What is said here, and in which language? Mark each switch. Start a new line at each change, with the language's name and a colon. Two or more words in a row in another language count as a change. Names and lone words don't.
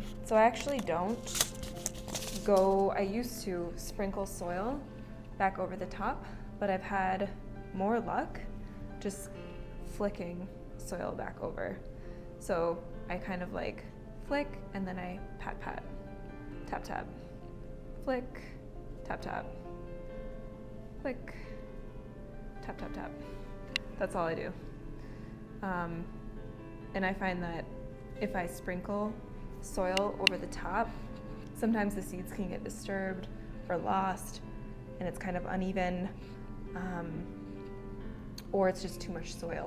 English: So I actually I used to sprinkle soil back over the top, but I've had more luck just flicking soil back over. So I kind of like flick and then I pat, tap, tap, flick, tap, tap, flick, tap, tap, tap. That's all I do. And I find that if I sprinkle soil over the top, sometimes the seeds can get disturbed or lost and it's kind of uneven, or it's just too much soil.